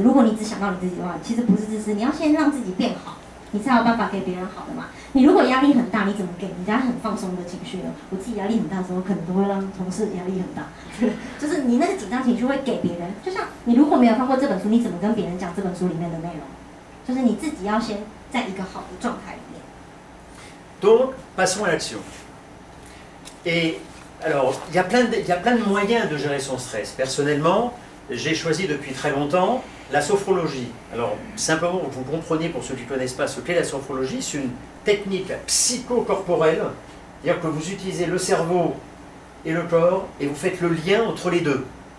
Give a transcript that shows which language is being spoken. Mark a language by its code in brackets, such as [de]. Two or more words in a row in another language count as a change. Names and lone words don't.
[zh] 如果你只想到你自己的话，其实不是自私，你要先让自己变好，你才有办法给别人好的嘛。你如果压力很大，你怎么给人家很放松的情绪呢？我自己压力很大的时候，可能都会让同事压力很大，就是你那个紧张情绪会给别人。就像你如果没有看过这本书，你怎么跟别人讲这本书里面的内容？就是你自己要先在一个好的状态里面。 [fr] Donc, passons à l'action. Et alors, il y a plein de moyens de gérer son stress. Personnellement, j'ai choisi depuis très longtemps la sophrologie. Alors, simplement pour que vous compreniez, pour ceux qui ne connaissent pas ce qu'est la sophrologie, c'est une technique psychocorporelle, c'est-à-dire que vous utilisez le cerveau et le corps et vous faites le lien entre les deux.